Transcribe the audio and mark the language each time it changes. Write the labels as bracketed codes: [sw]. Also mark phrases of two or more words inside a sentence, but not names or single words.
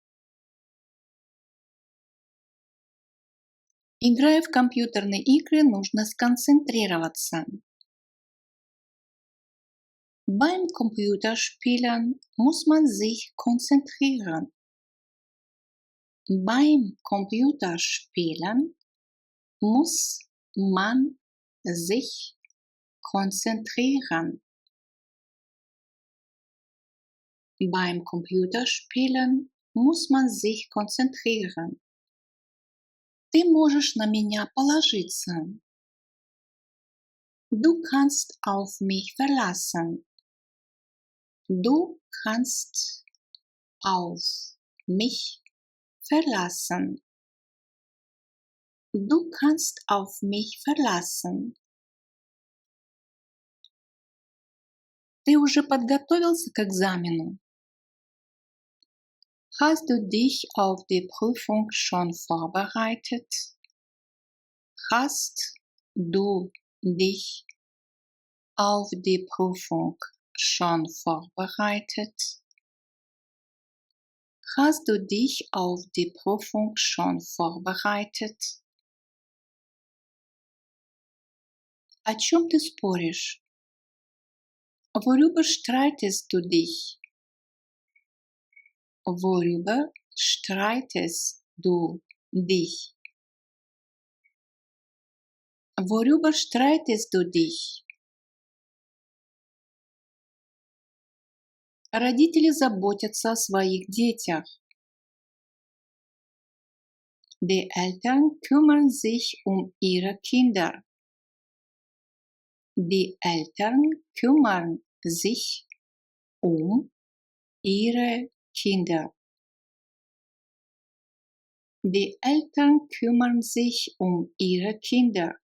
[ru] Играя в компьютерные игры, нужно сконцентрироваться. [de] Beim Computerspielen muss man sich konzentrieren. Beim Computerspielen muss man sich konzentrieren. Beim Computerspielen muss man sich konzentrieren. [ru] Ты можешь на меня положиться. [de] Du kannst auf mich verlassen. Du kannst auf mich verlassen. Du kannst auf mich verlassen. [ru] Ты уже подготовился к экзамену? [de] Hast du dich auf die Prüfung schon vorbereitet? Hast du dich auf die Prüfung schon vorbereitet? Hast du dich auf die Prüfung schon vorbereitet? [ru] О чем ты споришь? [de] Worüber streitest du dich? Worüber streitest du dich? Worüber streitest du dich? [ru] Родители заботятся о своих детях. [de] Die Eltern kümmern sich um ihre Kinder. Die Eltern kümmern sich um ihre Kinder. Die Eltern kümmern sich um ihre Kinder.